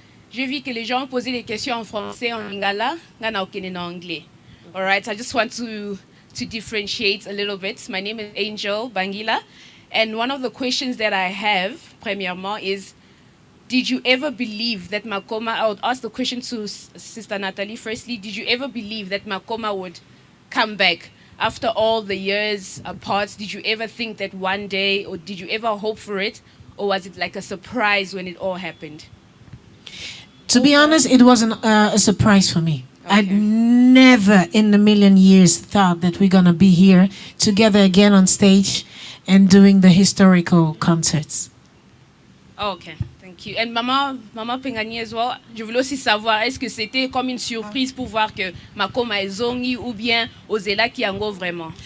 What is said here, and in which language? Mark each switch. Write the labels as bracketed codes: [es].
[fr] J'ai vu que les gens posaient des questions en français, en lingala, en anglais. [en] All right, I just want to differentiate a little bit. My name is Angel Bangila, and one of the questions that I have, premièrement, is, did you ever believe that Makoma, I would ask the question to Sister Natalie firstly, did you ever believe that Makoma would come back? After all the years apart, did you ever think that one day, or did you ever hope for it? Or was it like a surprise when it all happened? To be honest, it wasn't a surprise for me. Okay. I'd never in a million years thought that we're going to be here together again on stage and doing the historical concerts. Okay, thank you. And Maman Pengani as well, [fr] je voulais aussi savoir, est-ce que c'était comme une surprise pour voir que Makoma [ln] est zongi [fr] ou bien Ozela Kiango vraiment?